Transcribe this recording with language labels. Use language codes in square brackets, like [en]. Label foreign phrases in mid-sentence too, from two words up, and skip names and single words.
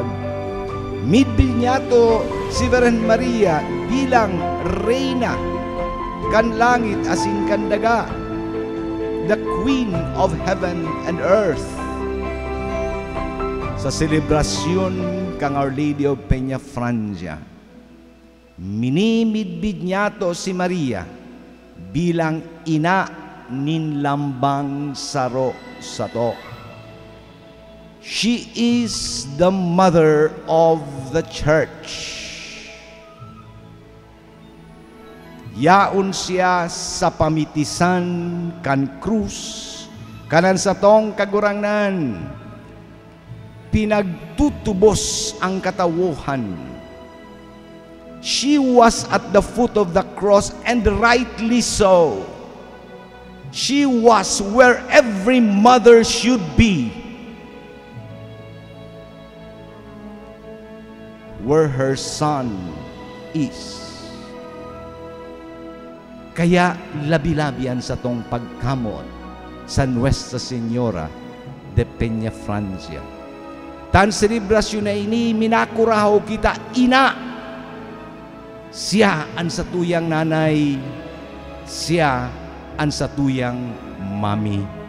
[bik] Midbid niya si Virgen Maria bilang Reyna kan langit asin kan daga, [en] the Queen of Heaven and Earth. [bik] Sa selebrasyon kang Our Lady of Peña Francia, minimidbid niya si Maria bilang ina nin lambang saro sato. [en] She is the mother of the church. [bik] Yaon siya sa pamitisan kan krus, kanan sa tong kagurangnan, pinagtutubos ang katawuhan. [en] She was at the foot of the cross, and rightly so. She was where every mother should be, where her son is. [bik] Kaya labi-labian sa tong pagkamot sa Nuestra Señora de Peña Francia. Tan selebrasyon na ini, minakurahaw kita ina. Siya ang satuyang nanay, siya ang satuyang mami.